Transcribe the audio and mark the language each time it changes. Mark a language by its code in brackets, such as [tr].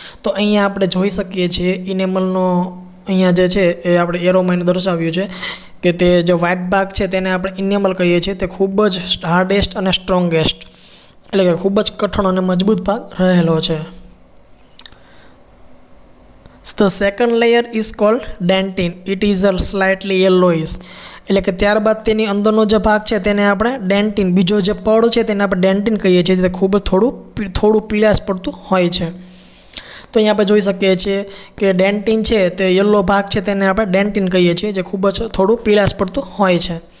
[gu] તો અહીંયા આપણે જોઈ શકીએ છીએ ઇનેમલનો અહીંયા જે છે એ આપણે એરોમાઈને દર્શાવ્યું છે કે તે જે વ્હાઇટ ભાગ છે તેને આપણે ઇનેમલ કહીએ છીએ, તે ખૂબ જ હાર્ડેસ્ટ અને સ્ટ્રોંગેસ્ટ એટલે કે ખૂબ જ કઠણ અને મજબૂત ભાગ રહેલો છે. [en] The second layer is called dentin. It is a slightly yellowish. [gu] એટલે કે ત્યારબાદ તેની અંદરનો જે ભાગ છે તેને આપણે ડેન્ટિન, બીજો જે પડ છે તેને આપણે ડેન્ટિન કહીએ છીએ, તે ખૂબ થોડું પીળાશ પડતું હોય છે. તો અહીંયા આપણે જોઈ શકીએ છીએ કે ડેન્ટિન છે તે યલો ભાગ છે તેને આપણે ડેન્ટિન કહીએ છીએ, જે ખૂબ જ થોડું પીળાશ પડતું હોય છે.